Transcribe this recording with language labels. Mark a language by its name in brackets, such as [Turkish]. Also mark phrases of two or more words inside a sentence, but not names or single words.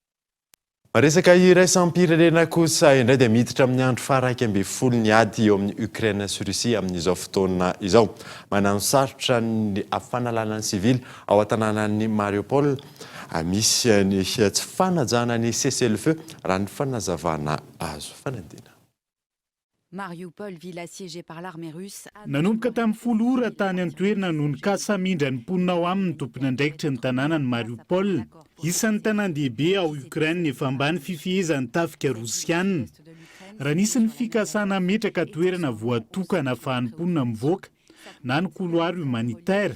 [Malagasy] Resaka iraisam-pirenena kosa indray dia miditra amin'ny andro faha 12 ny ady eo amin'ny Ukraine sy Russie amin'izao fotoana izao. Manano sarotra ny afanalana ny sivily ao an-tanànan'ny Mariupol. Misy ny tsy fanajana ny cessez-le-feu raha ny fanazavana azo fanadina. [French] Mariupol, ville assiégée par l'armée russe. [Malagasy] Nanomboka tamin'ny 10 ora tany an-toerana no nikasa mindra ny mponina ao aminy tompony andraikitra ny tanànany Mariupol. Isan'ny tanàn-dehibe ao Ukraine efa ambany fifehezan'ny tafika Rosiana. Raha nisy ny fikasana metraka toerana voatokana ahafahan'ny mponina mivoaka na ny [French] couloir humanitaire.